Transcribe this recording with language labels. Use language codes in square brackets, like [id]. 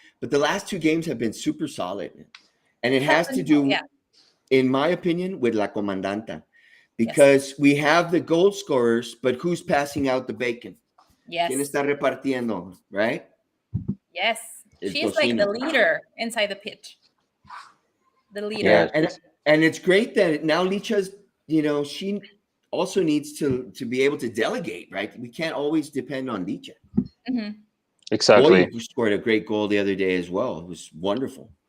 [en] But the last two games have been super solid. And it has to do, in my opinion, with La Comandanta. Because we have the goal scorers, but who's passing out the bacon? Yes. [es] ¿Quién está repartiendo, [en] right? Yes. [es] El [en] She's [es] tocino. [en] like the leader inside the pitch. The leader. Yeah, and it's great that now Licha's, she also needs to be able to delegate, right? We can't always depend on Licha. Exactly. Boy, you scored a great goal the other day as well. It was wonderful.